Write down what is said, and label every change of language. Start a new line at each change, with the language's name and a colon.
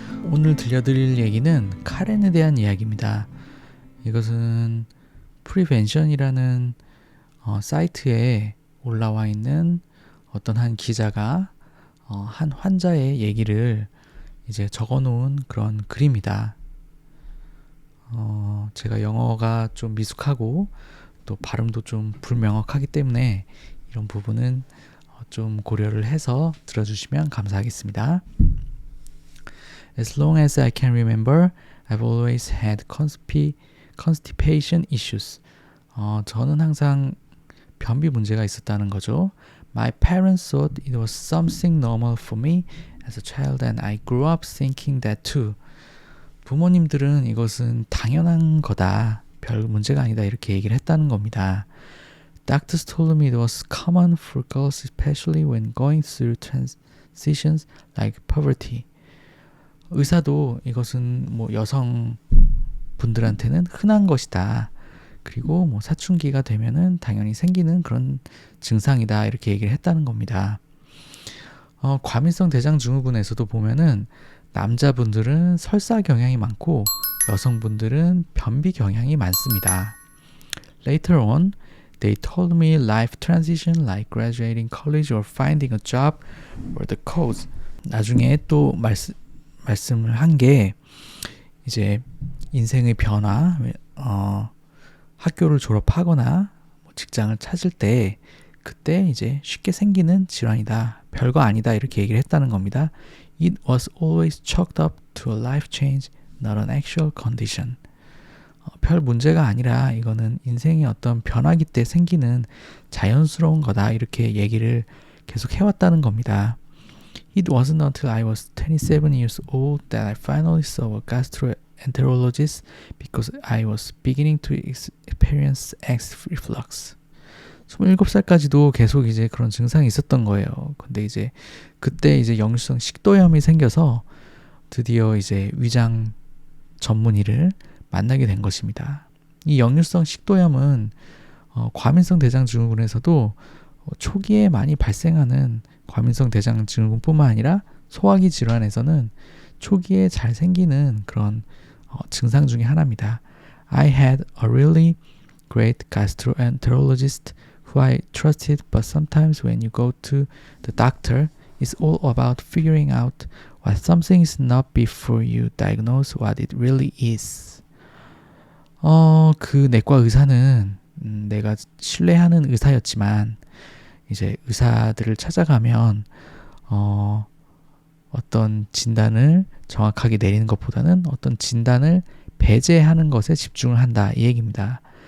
Korean: 오늘 들려드릴 얘기는 카렌에 대한 이야기입니다. 이것은 프리벤션이라는 사이트에 올라와 있는 어떤 한 기자가 한 환자의 얘기를 이제 적어놓은 그런 글입니다. 제가 영어가 좀 미숙하고 또 발음도 좀 불명확하기 때문에 이런 부분은 좀 고려를 해서 들어주시면 감사하겠습니다.
English: As long as I can remember, I've always had constipation issues.
Korean: 저는 항상 변비 문제가 있었다는 거죠.
English: My parents thought it was something normal for me as a child and I grew up thinking that too.
Korean: 부모님들은 이것은 당연한 거다, 별 문제가 아니다 이렇게 얘기를 했다는 겁니다.
English: Doctors told me it was common for girls especially when going through transitions like puberty.
Korean: 의사도 이것은 여성 분들한테는 흔한 것이다. 그리고 사춘기가 되면은 당연히 생기는 그런 증상이다 이렇게 얘기를 했다는 겁니다. 과민성 대장 증후군에서도 보면은 남자분들은 설사 경향이 많고 여성분들은 변비 경향이 많습니다.
English: Later on, they told me life transition like graduating college or finding a job were the cause.
Korean: 나중에 또 말씀을 한 게 이제 인생의 변화, 학교를 졸업하거나 직장을 찾을 때 그때 이제 쉽게 생기는 질환이다, 별거 아니다 이렇게 얘기를 했다는 겁니다.
English: It was always chalked up to a life change, not an actual condition.
Korean: 별 문제가 아니라 이거는 인생의 어떤 변화기 때 생기는 자연스러운 거다 이렇게 얘기를 계속 해왔다는 겁니다.
English: It wasn't until I was 27 years old that I finally saw a gastroenterologist because I was beginning to experience acid reflux.
Korean: 27살까지도 계속 이제 그런 증상이 있었던 거예요. 근데 이제 그때 이제 역류성 식도염이 생겨서 드디어 이제 위장 전문의를 만나게 된 것입니다. 이 역류성 식도염은 과민성 대장 증후군에서도 초기에 많이 발생하는 과민성 대장 증후군뿐만 아니라 소화기 질환에서는 초기에 잘 생기는 그런 증상 중에 하나입니다.
English: I had a really great gastroenterologist who I trusted, but sometimes when you go to the doctor, it's all about figuring out what something is not before you diagnose what it really is.
Korean: 그 내과 의사는 내가 신뢰하는 의사였지만 이제 의사들을 찾아가면 어떤 진단을 정확하게 내리는 것보다는 어떤 진단을 배제하는 것에 집중을 한다 이 얘기입니다.